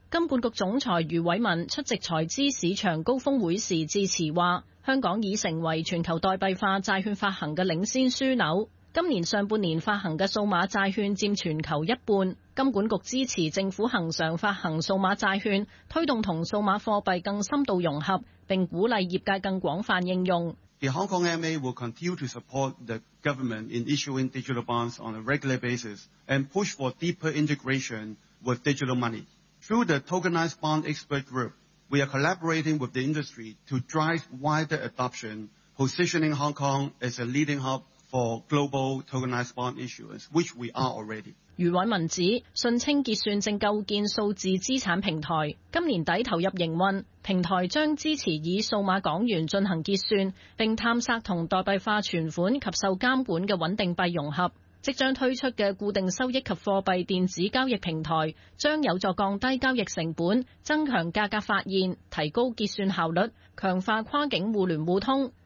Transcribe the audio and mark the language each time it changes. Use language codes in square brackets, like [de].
[yue] 金管局总裁余伟文出席财资市场高峰会时致辞话，香港已成为全球代币化债券发行的领先枢纽，今年上半年发行的数码债券占全球一半。金管局支持政府恒常发行数码债券，推动同数码货币更深度融合，并鼓励业界更广泛应用。 [en] The Hong Kong MA will continue to support the government in issuing digital bonds on a regular basis and push for deeper integration with digital money. Through the tokenized bond expert group, we are collaborating with the industry to drive wider adoption, positioning Hong Kong as a leading hub for global tokenized bond issuance, which we are already. [yue] 余伟文指，信清结算正构建数字资产平台，今年底投入营运，平台将支持以数码港元进行结算，并探索同代币化存款及受监管的稳定币融合。即将推出的固定收益及货币电子交易平台将有助降低交易成本，增强价格发现，提高结算效率，强化跨境互联互通。